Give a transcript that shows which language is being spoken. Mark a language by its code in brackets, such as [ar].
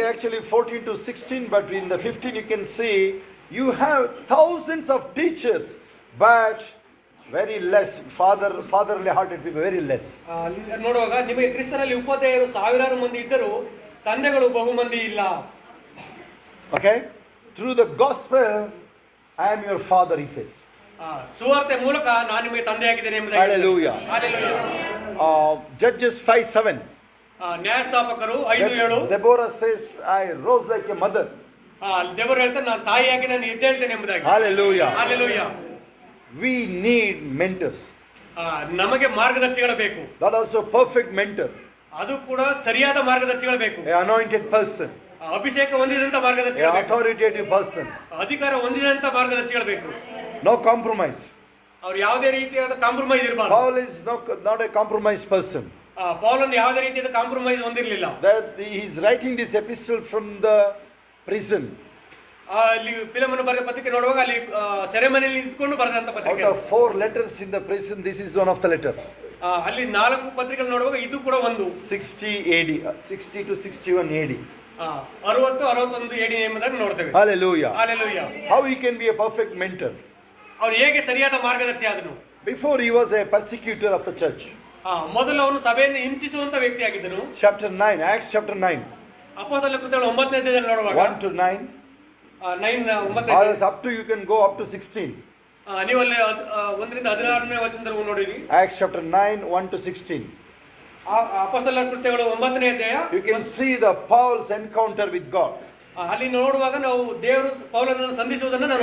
[en] Actually 14 to 16, but in the 15 you can see you have thousands of teachers, but very less fatherly hearted people, very less. [kn] ನೋಡುವಾಗ ನಿಮಗೆ ಕ್ರಿಸ್ತನಲ್ಲಿ ಉಪದೇಶರು ಸಾವಿರಾರು ಮಂದಿ ಇದ್ದರು, ತಂದೆಗಳು ಬಹು ಮಂದಿ ಇಲ್ಲ. [en] Okay, through the gospel I am your father, he says. [kn] ಸುವಾರ್ತೆ ಮೂಲಕ ನಾನು ನಿಮಗೆ ತಂದೆಯಾಗಿದ್ದೇನೆ ಎಂಬುದಾಗಿ. [en] Hallelujah. Hallelujah. Judges 5:7. [kn] ನ್ಯಾಯಸ್ಥಾಪಕರು 5:7. [en] Deborah says, I rose like a mother. [kn] ದೇವರು ಹೇಳ್ತಾರೆ ನಾನು ತಾಯಿಯಾಗಿ ನಾನು ಎದ್ದೇಳ್ತೇನೆ ಎಂಬುದಾಗಿ. [en] Hallelujah. Hallelujah. We need mentors. [kn] ನಮಗೆ ಮಾರ್ಗದರ್ಶಿಗಳು ಬೇಕು. [en] That also perfect mentor. [kn] ಅದು ಕೂಡ ಸರಿಯಾದ ಮಾರ್ಗದರ್ಶಿಗಳು ಬೇಕು. [en] An anointed person. [kn] ಅಭಿಷೇಕ ಹೊಂದಿದಂತ ಮಾರ್ಗದರ್ಶಿಗಳು [en] An [kn] ಬೇಕು. [en] authoritative person. [kn] ಅಧಿಕಾರ ಹೊಂದಿದಂತ ಮಾರ್ಗದರ್ಶಿಗಳು ಬೇಕು. [en] No compromise. [kn] ಅವ್ರು ಯಾವುದೇ ರೀತಿಯಾದ ಕಾಂಪ್ರಮೈಸ್ ಇರಬಾರದು. [en] Paul is not a compromise person. [kn] ಪೌಲನು ಯಾವುದೇ ರೀತಿಯಾದ ಕಾಂಪ್ರಮೈಸ್ ಹೊಂದಿರಲಿಲ್ಲ. [en] That he is writing this epistle from the prison. [kn] ಅಲ್ಲಿ ಫಿಲಮನ್ನು ಬರೆದ ಪತ್ರಿಕೆ ನೋಡುವಾಗ ಅಲ್ಲಿ ಸೆರೆಮನೆಯಲ್ಲಿ ನಿಂತ್ಕೊಂಡು ಬರೆದಂತ ಪತ್ರಿಕೆ. [en] Out of 4 letters in the prison, this is one of the letter. [kn] ಅಲ್ಲಿ 4 ಪತ್ರಿಕೆಗಳು ನೋಡುವಾಗ ಇದು ಕೂಡ ಒಂದು. [en] 60 AD, 60 to 61 AD. [kn] 60-61 AD ಎಂಬುದನ್ನು ನೋಡ್ತೇವೆ. [en] Hallelujah. Hallelujah. How he can be a perfect mentor? [kn] ಅವನು ಹೇಗೆ ಸರಿಯಾದ ಮಾರ್ಗದರ್ಶಿ ಆದನು? [en] Before he was a persecutor of the church. [kn] ಮೊದಲು ಅವನು ಸಭೆಯನ್ನು ಹಿಂಸಿಸುವಂತ ವ್ಯಕ್ತಿಯಾಗಿದ್ದನು. [en] Chapter 9, Acts chapter 9. [kn] ಅಪೊಸ್ತಲರ ಕೃತ್ಯಗಳು 9ನೇ ಅಧ್ಯಾಯದಲ್ಲಿ ನೋಡುವಾಗ [en] 1 to 9. 9 or up to, you can go up to 16. [kn] ನೀವು ಅಲ್ಲಿ 1ರಿಂದ 16ನೇ ವಚನದವರೆಗೂ ನೋಡಿರಿ. [en] Acts chapter 9, 1 to 16. [kn] ಅಪೊಸ್ತಲರ ಕೃತ್ಯಗಳು 9ನೇ ಅಧ್ಯಾಯ. [en] You can see the Paul's encounter with God. [kn] ಅಲ್ಲಿ ನೋಡುವಾಗ ನಾವು ದೇವರು ಪೌಲನನ್ನು ಸಂಧಿಸುವುದನ್ನು ನಾವು